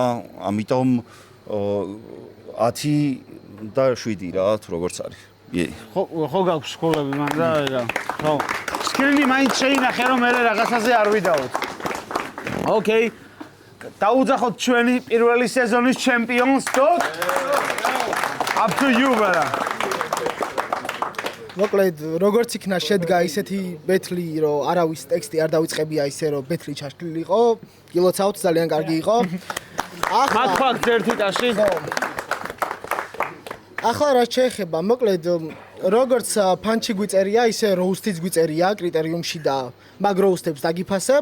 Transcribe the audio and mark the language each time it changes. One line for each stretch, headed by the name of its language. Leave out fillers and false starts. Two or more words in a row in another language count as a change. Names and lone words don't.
Georgian: ამიტომ 10 და 7 რა, თუ როგორც არის. ხო გაქვს ქულები მან და ეგა. ხო. სკრინი მაინც შეინახე რომ მე რაღაცაზე არ ვიდაოთ. ოკეი. დაუძახოთ ჩვენი პირველი სეზონის ჩემპიონს, დოკ.
English: Up to you, brother.
Georgian: მოკლედ, როგორც იქნა შედგა ისეთი ბეთლი, რომ არავის ტექსტი არ დავიწყებია ისე, რომ ბეთლი ჩაშლილი იყო, გილოცავთ, ძალიან კარგი იყო. მაგ ფაქტს ერთი ტაში. ახლა რაც შეეხება, მოკლედ, როგორც პანჩი გვიწერია, ისე როუსტიც გვიწერია კრიტერიუმში და მაგ როუსტებს დაგიფასებ.